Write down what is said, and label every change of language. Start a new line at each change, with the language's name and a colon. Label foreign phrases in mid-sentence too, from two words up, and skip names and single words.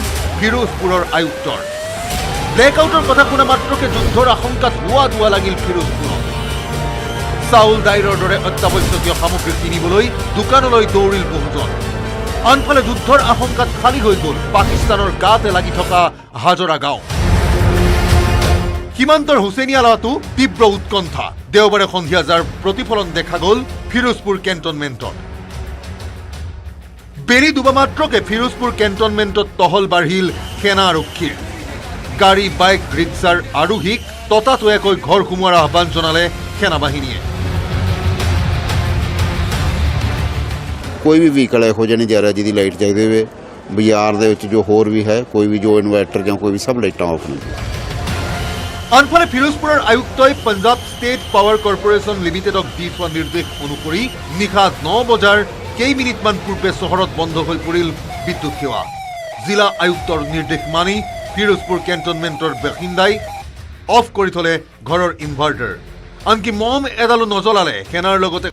Assamese: ফিৰোজপুৰৰ আয়ুক্তৰ ব্লেকআউটৰ কথা শুনা মাত্ৰকে যুদ্ধৰ আশংকাত হোৱা লাগিল ফিৰোজপুৰত চাউল দাইলৰ দৰে অত্যাৱশ্যকীয় সামগ্ৰী কিনিবলৈ দোকানলৈ দৌৰিল বহুজন আনফালে যুদ্ধৰ আশংকাত খালী হৈ গ'ল পাকিস্তানৰ গাতে লাগি থকা হাজৰা গাঁও সীমান্তৰ হুছেইনিয়ালাতো তীব্ৰ উৎকণ্ঠা দেওবাৰে সন্ধিয়া যাৰ প্ৰতিফলন দেখা গ'ল ফিৰোজপুৰ কেণ্টনমেণ্টত বেৰি দুবা মাত্ৰকে ফিৰোজপুৰ কেণ্টনমেণ্টত টহল বাঢ়িল সেনা আৰক্ষীৰ গাড়ী বাইক ৰিক্সাৰ আৰোহীক ততাতৈয়াকৈ ঘৰ সোমোৱাৰ আহ্বান জনালে সেনা বাহিনীয়ে
Punjabi: ਕੋਈ ਵੀ ਵਹੀਕਲ ਇਹੋ ਜਿਹੇ ਨਹੀਂ ਜਾ ਰਿਹਾ ਜਿਹਦੀ ਲਾਈਟ ਚਾਹੀਦੀ ਹੋਵੇ ਬਾਜ਼ਾਰ ਦੇ ਵਿੱਚ ਜੋ ਹੋਰ ਵੀ ਹੈ ਕੋਈ ਵੀ ਜੋ ਇਨਵਰਟਰ ਜਾਂ ਕੋਈ ਵੀ ਸਭ ਲਾਈਟਾਂ ਆਫ ਨੇ
Assamese: আনফালে ফিৰোজপুৰৰ আয়ুক্তই পঞ্জাব ষ্টেট পাৱাৰ কৰ্পোৰেশ্যন লিমিটেডক দি থোৱা নিৰ্দেশ অনুসৰি নিশা 9 বজাৰ কেইমিনিটমান পূৰ্বে চহৰত বন্ধ হৈ পৰিল বিদ্যুৎ সেৱা জিলা আয়ুক্তৰ নিৰ্দেশ মানি ফিৰোজপুৰ কেণ্টনমেণ্টৰ বাসিন্দাই অফ কৰি থলে ঘৰৰ ইনভাৰ্টাৰ আনকি মম এডালো নজ্বলালে সেনাৰ লগতে